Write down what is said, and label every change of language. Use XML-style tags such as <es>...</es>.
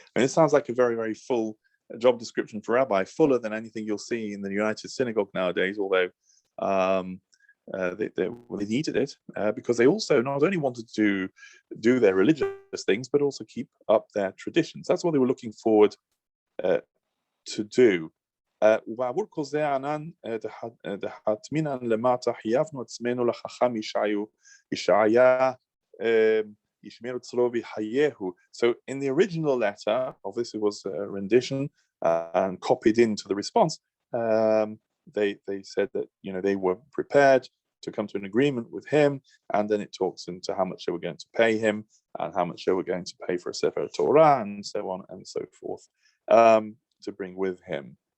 <en>And it sounds like a very, very full job description for rabbi, fuller than anything you'll see in the United Synagogue nowadays, although they needed it because they also not only wanted to do their religious things, but also keep up their traditions. That's what they were looking forward to do.</en> <he>ובעבור כל זה הענן דהטמינן למטה חייבנו עצמנו לחכם ישעיה ישמר אצלו ויחייהו.</he> <en>So in the original letter, obviously was a rendition and copied into the response, they said that they were prepared to come to an agreement with him, and then it talks into how much they were going to pay him and how much they were going to pay for a Sefer Torah and so on and so forth, to bring with him.</en>